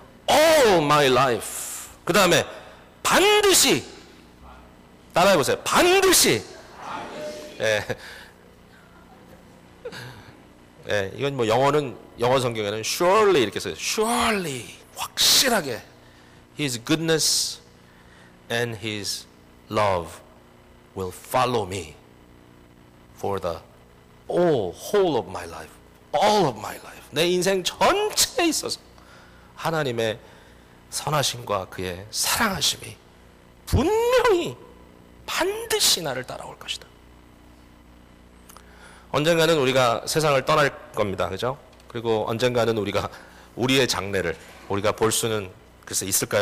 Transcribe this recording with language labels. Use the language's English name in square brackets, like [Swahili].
[English] All my life. [Korean] 그 다음에 반드시. 따라해 보세요. 반드시. 예. 예, 이건 영어 성경에는 surely 이렇게 써요. surely. 확실하게. [English] His goodness and His love will follow me for the whole of my life, all of my life. [Korean] 내 인생 전체에 있어서 하나님의 선하심과 그의 사랑하심이 분명히 반드시 나를 따라올 것이다. 언젠가는 우리가 세상을 떠날 겁니다. 그죠? 그리고 언젠가는 우리의 장래를 우리가 볼 수는 글쎄 있을까요?